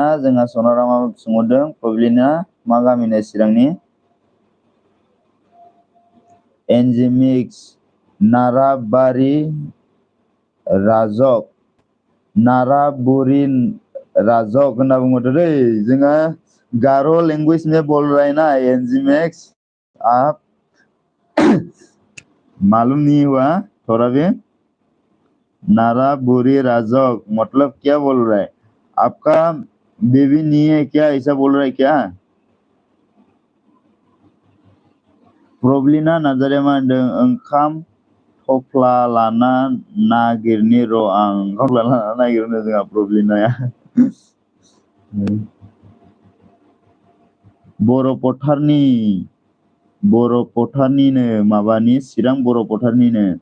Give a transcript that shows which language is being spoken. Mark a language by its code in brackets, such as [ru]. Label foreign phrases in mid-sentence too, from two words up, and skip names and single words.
[brx] जोंहा सनारामा सोंहरदों। प्रब्लिना मा गामिनो चिरांनि? एनजिमिक्स नाराबारि राजक, नाराबुरी राजक होनना बुङोथ' दै। [hi] जोंहा गारो लैंग्वेज में बोल रहा है ना एनजीमेक्स, आप मालूम नहीं हुआ थोड़ा भी? नाराबुरी राजक मतलब क्या बोल रहा है? आपका बेबी नहीं है क्या, ऐसा बोल रहा है क्या? [brx] प्रब्लिना नार्जारिया मा होनदों, ओंखाम थफ्ला लाना नागिरनि र' आं। ओंखाम लाना नागिरनो जोंहा प्रब्लिनाया। बर' फोथारनिनो माबानि, चिरां बर' फोथारनिनो।